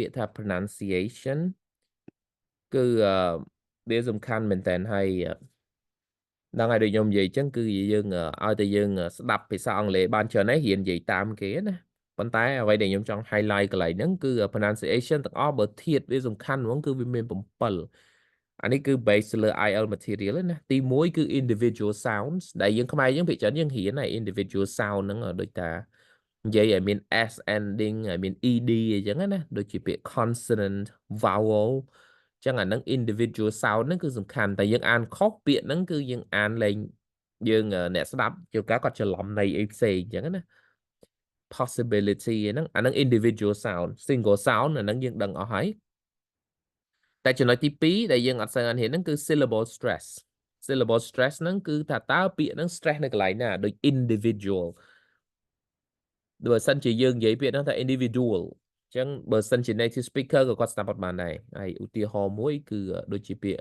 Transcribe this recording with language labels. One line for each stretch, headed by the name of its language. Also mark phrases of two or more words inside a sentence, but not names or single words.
Khmer: ក្យថា pronunciation គឺវាសំខាន់មែនតើហើយដល់ហើយដូចខ្ញុំនិយាយចឹងគឺយើងឲ្យតែយើងស្ដាប់ភាសាអង់គ្លេសបាន ច្រើនហើយរៀននិយាយតាមគេណាប៉ុន្តែអ្វីដែលខ្ញុំចង់ highlight កន្លែងហ្នឹងគឺ pronunciation ទាំងអស់បើធៀបវាសំខាន់ហ្មងគឺវា មាន7អានេះគឺ base លើ
English: IL material
Khmer: ណាទី1គឺ
English: individual sounds
Khmer: ដែលយើងខ្មែរយើងភាគច្រើនយើងរៀនហើយ
English: individual sound
Khmer: ហ្នឹងដូចតានិយាយឲ្យមាន
English: s ending
Khmer: ឲ្យមាន ed អីចឹងណាដូចជាពាក្យ
English: consonant vowel
Khmer: ចឹងអាហ្នឹង
English: individual sound
Khmer: ហ្នឹងគឺសំខាន់តែយើងអានខុសពាក្យហ្នឹងគឺយើងអានលែងយើងអ្នកស្ដាប់ជួនកាលគាត់ច្រឡំន័យអីផ្សេងចឹងណា possibility ហ្នឹងអាហ្នឹង
English: individual sound single sound
Khmer: អាហ្នឹងយើងដឹងអស់ហើយតែចំណុចទី2ដែលយើងអត់សូវអានរៀនហ្នឹងគឺ
English: syllable stress
Khmer: ហ្នឹងគឺថាតើពាក្យហ្នឹង stress នៅកន្លែងណាដូច individual បើសិនជាយើងនិយាយពាក្យហ្នឹងថា individual អញ្ចឹងបើសិនជា
English: native speaker
Khmer: ក៏គាត់ស្ដាប់អត់បានដែរហើយឧទាហរណ៍មួយគឺដូចជាពាក្យ